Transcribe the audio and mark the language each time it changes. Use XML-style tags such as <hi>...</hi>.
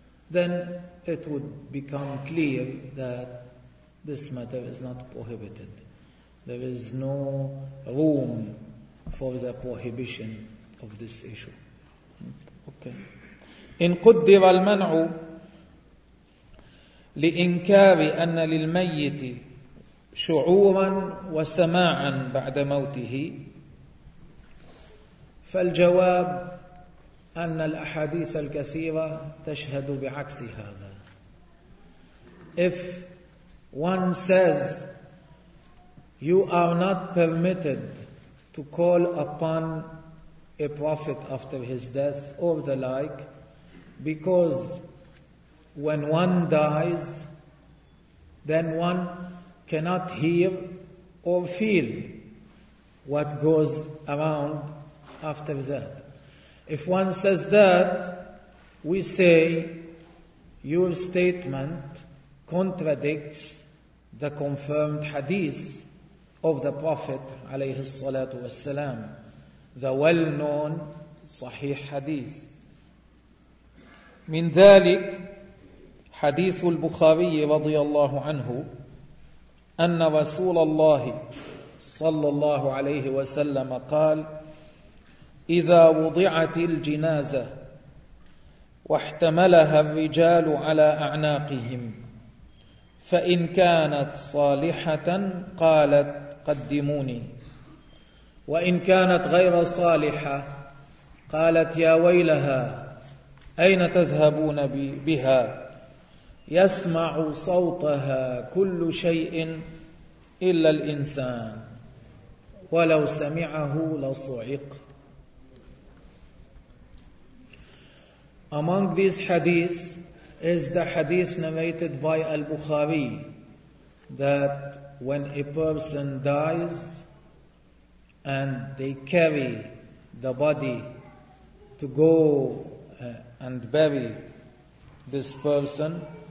<en>Then it would become clear that this matter is not prohibited. There is no room for the prohibition of this issue. Okay.</en> <ar>إن قدر المنع لإنكار أن للميت شعورا وسماعا بعد موته, فالجواب أن الأحاديث الكثيرة تشهد بعكس هذا.</ar> <en>If one says you are not permitted to call upon a prophet after his death or the like, because when one dies, then one cannot hear or feel what goes around after that. If one says that, we say your statement contradicts the confirmed hadith of the Prophet</en> <ar>عليه الصلاة والسلام,</ar> <en>the well-known</en> <ar>صحيح حديث. من ذلك حديث البخاري رضي الله عنه أن رسول الله صلى الله عليه وسلم قال: إذا وضعت الجنازة واحتملها الرجال على أعناقهم فإن كانت صالحة قالت قدموني, وإن كانت غير صالحة قالت يا ويلها أين تذهبون بها, يسمع صوتها كل شيء إلا الإنسان ولو سمعه لصعق.</ar> <en>Among these hadith is the hadith narrated by Al-Bukhari that when a person dies and they carry the body to go and bury this person,</en>